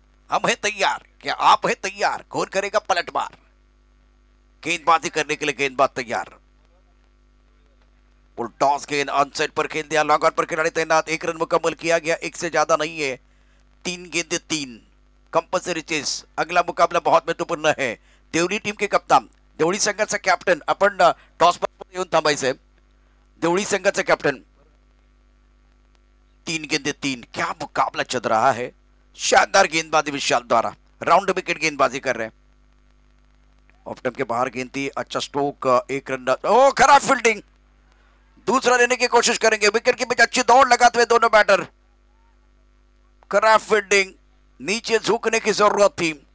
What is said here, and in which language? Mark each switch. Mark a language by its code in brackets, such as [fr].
[hi] हम हैं तैयार, क्या आप हैं तैयार? कौन करेगा पलटवार? गेंदबाजी करने के लिए गेंदबाज तैयार। टॉस गेंद ऑन साइड पर खेल दिया, लॉन्ग ऑन पर खिलाड़ी तैनात। 1 रन मुकम्मल किया गया, 1 से ज्यादा नहीं है। 3 गेंदे 3 कंपल्सरी चेस। अगला मुकाबला बहुत महत्वपूर्ण है। देवळी टीम के कप्तान, [mr] देवळी संघाचा कॅप्टन, आपण टॉस पर येऊन थांबायचंय। देवळी संघाचा कॅप्टन, 3 गेंदे 3। [hi] क्या मुकाबला चल रहा है, शानदार गेंदबाजी विशाल द्वारा। राउंड विकेट गेंदबाजी कर रहे हैं। ऑफ स्टंप के बाहर गेंद थी, अच्छा स्ट्रोक, 1 रन। ओ खराब फील्डिंग, दूसरा लेने की कोशिश करेंगे। विकेट के बीच अच्छी दौड़ लगाते हुए दोनों बैटर। खराब फील्डिंग, नीचे झुकने की जरूरत थी।